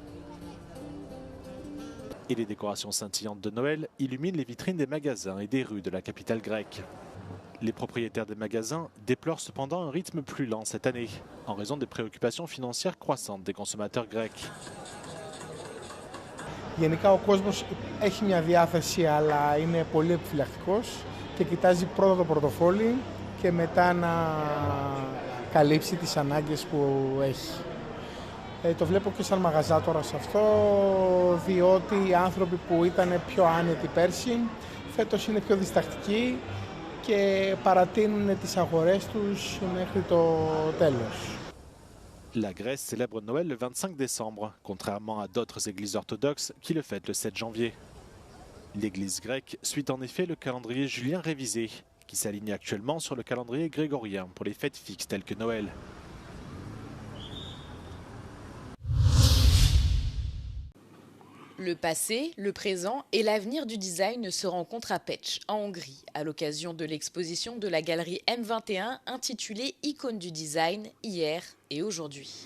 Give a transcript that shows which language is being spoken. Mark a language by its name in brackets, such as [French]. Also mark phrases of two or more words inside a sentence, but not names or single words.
[French] Et les décorations scintillantes de Noël illuminent les vitrines des magasins et des rues de la capitale grecque. Les propriétaires des magasins déplorent cependant un rythme plus lent cette année, en raison des préoccupations financières croissantes des consommateurs grecs. [Greek] Γενικά ο κόσμος έχει μια διάθεση, αλλά είναι πολύ επιφυλακτικός και κοιτάζει πρώτα το πορτοφόλι και μετά να καλύψει τις ανάγκες που έχει. Το βλέπω και σαν μαγαζάτορας αυτό, διότι οι άνθρωποι που ήταν πιο άνετοι πέρσι, φέτος είναι πιο διστακτικοί και παρατείνουν τις αγορές τους μέχρι το τέλος. [French] La Grèce célèbre Noël le 25 décembre, contrairement à d'autres églises orthodoxes qui le fêtent le 7 janvier. L'église grecque suit en effet le calendrier julien révisé, qui s'aligne actuellement sur le calendrier grégorien pour les fêtes fixes telles que Noël. Le passé, le présent et l'avenir du design se rencontrent à Pécs, en Hongrie, à l'occasion de l'exposition de la galerie M21 intitulée Icônes du design, hier et aujourd'hui.